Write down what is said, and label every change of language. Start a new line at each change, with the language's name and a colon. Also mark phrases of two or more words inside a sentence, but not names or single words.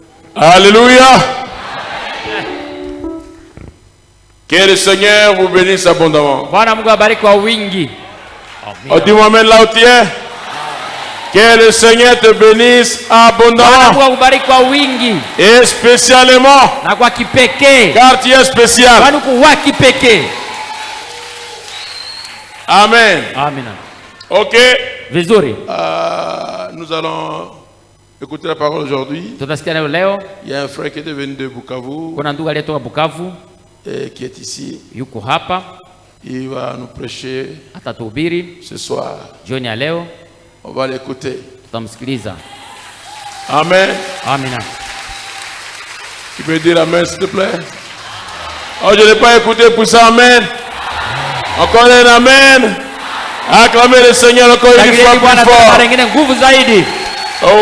French: Alléluia. Que le Seigneur vous bénisse abondamment.
Swahili: Bwana Mungu abariki kwa wingi.
French: Oh, dis-moi amen là où tu es. Que le Seigneur te bénisse abondamment.
Swahili: Bwana Mungu abariki kwa wingi.
French: Et spécialement.
Swahili: Na kwa kipekee.
French: Car tu es spécial.
Swahili: Bwana Mungu wa kipekee.
French: Amen. Amen. Ok.
Swahili: Vizuri.
French: Nous allons écouter la parole aujourd'hui.
Swahili: Tutasikia leo.
French: Il y a un frère qui est venu de Bukavu.
Swahili: Kuna ndugu aliyetoka Bukavu.
French: Et qui est ici.
Swahili: Yuko hapa.
French: Il va nous prêcher.
Swahili: Atatuhubiri
French: ce soir.
Swahili: Jioni ya leo.
French: On va l'écouter.
Swahili: Tutamsikiliza.
French: Amen. Amen. Tu peux dire amen s'il te plaît? Oh, je n'ai pas écouté pour ça. Amen. Encore un amen. Acclamez le Seigneur encore une fois plus fort.